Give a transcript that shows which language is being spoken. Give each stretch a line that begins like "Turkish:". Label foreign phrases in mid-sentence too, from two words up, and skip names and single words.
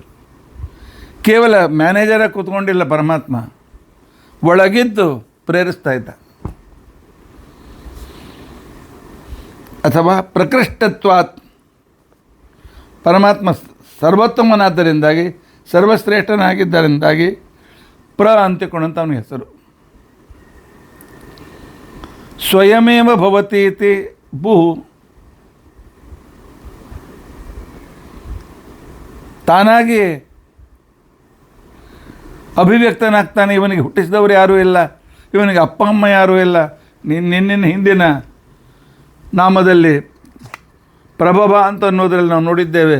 Kannada: ಕೇವಲ ಮ್ಯಾನೇಜರಾಗಿ ಕೂತ್ಕೊಂಡಿಲ್ಲ ಪರಮಾತ್ಮ, ಒಳಗಿದ್ದು ಪ್ರೇರಿಸ್ತಾ ಇದ್ದ. ಅಥವಾ ಪ್ರಕೃಷ್ಟತ್ವಾತ್, ಪರಮಾತ್ಮ ಸರ್ವೋತ್ತಮನಾದ್ದರಿಂದಾಗಿ, ಸರ್ವಶ್ರೇಷ್ಠನಾಗಿದ್ದರಿಂದಾಗಿ ಅಂತಿಕೊಂಡಂತ ಅವನಿಗೆ ಹೆಸರು.
Sanskrit: ಸ್ವಯಮೇವ ಭವತಿ ಇತಿ ಭೂ,
Kannada: ತಾನಾಗಿ ಅಭಿವ್ಯಕ್ತನಾಗ್ತಾನೆ. ಇವನಿಗೆ ಹುಟ್ಟಿಸಿದವರು ಯಾರೂ ಇಲ್ಲ, ಇವನಿಗೆ ಅಪ್ಪ ಅಮ್ಮ ಯಾರೂ ಇಲ್ಲ. ನಿನ್ನಿನ ಹಿಂದಿನ ನಾಮದಲ್ಲಿ ಪ್ರಭವ ಅಂತ ಅನ್ನೋದ್ರಲ್ಲಿ ನಾವು ನೋಡಿದ್ದೇವೆ.